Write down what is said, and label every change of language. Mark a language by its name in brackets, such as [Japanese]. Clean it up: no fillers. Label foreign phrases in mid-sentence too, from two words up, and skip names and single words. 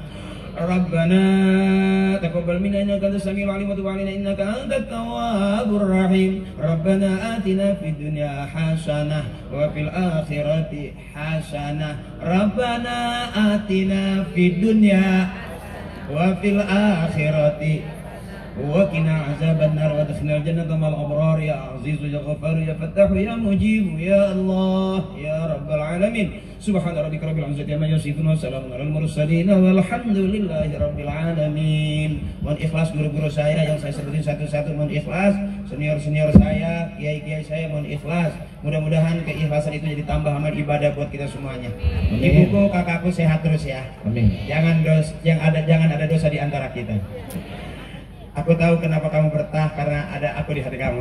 [Arabic] ربنا تقبل منا إنك أنت السميع العليم وتب علينا إنك أنت التواب الرحيم. ربنا آتنا في الدنيا حسنة وفي الآخرة حسنة. ربنا آتنا في الدنيا وفي الآخرة وقنا عذاب النار وأدخلنا الجنة مع الأبرار يا عزيز يا غفار يا فتاح يا مجيب يا الله يا رب العالمين. سبحان ربك رب العزة عما يصفون وسلام على المرسلين والحمد لله رب العالمين. [Indonesian] Mohon ikhlas guru-guru saya yang saya sebutin satu-satu, mohon ikhlas. Senior-senior saya, kiai-kiai saya mohon ikhlas. Mudah-mudahan keikhlasan itu jadi tambah amal ibadah buat kita semuanya. Ibuku, kakakku sehat terus ya. Amin. Jangan ada dosa di antara kita. Aku tahu kenapa kamu bertah, karena ada aku di hati kamu.